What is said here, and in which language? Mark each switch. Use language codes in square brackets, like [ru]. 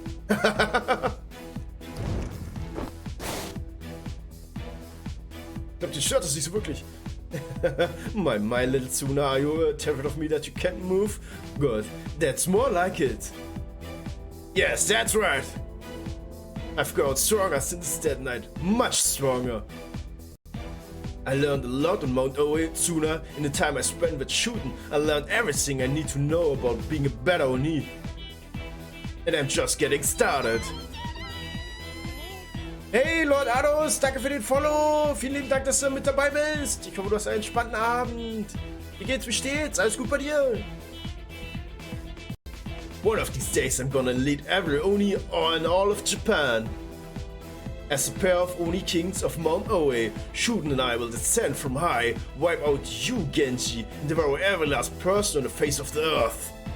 [de] Ich glaub, die stört es nicht so wirklich. [en] my little Tsuna, are you terrified of me that you can't move? Good, that's more like it. Yes, that's right. I've grown stronger since that night, much stronger. I learned a lot on Mount Oe, Tsuna. In the time I spent with shooting, I learned everything I need to know about being a better Oni. And I'm just getting started. [de] Hey Lord Ados, danke für den Follow. Vielen lieben Dank, dass du mit dabei bist. Ich hoffe, du hast einen entspannten Abend. Wie geht's, wie steht's? Alles gut bei dir? [en] One of these days I'm gonna lead every Oni in all of Japan. As a pair of Oni kings of Mount Oe, Shuden and I will descend from high, wipe out you, Genji, and devour every last person on the face of the earth.